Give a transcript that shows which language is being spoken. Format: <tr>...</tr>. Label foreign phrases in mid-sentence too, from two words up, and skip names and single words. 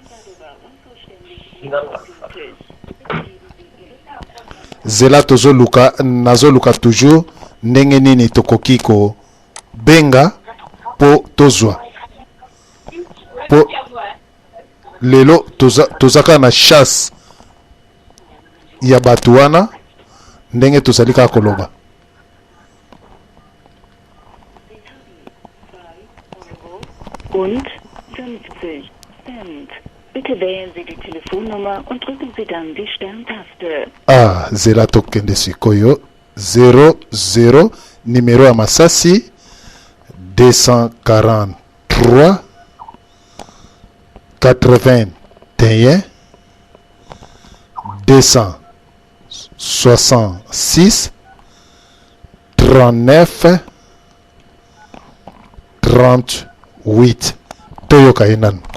<ln>zela tozo luka nazo luka toujours ndenge nini tokoki ko benga po tozwa po lelo tozaka na chasse ya batu wana ndenge tozali kaka koloba</ln> <de>und 50 Cent. Bitte wählen Sie die Telefonnummer und drücken Sie dann die Sterntaste.</de> <ln>Zela tokende sikoyo 00 numéro ya masasi 243 81 266 39 38 toyoka enano</ln>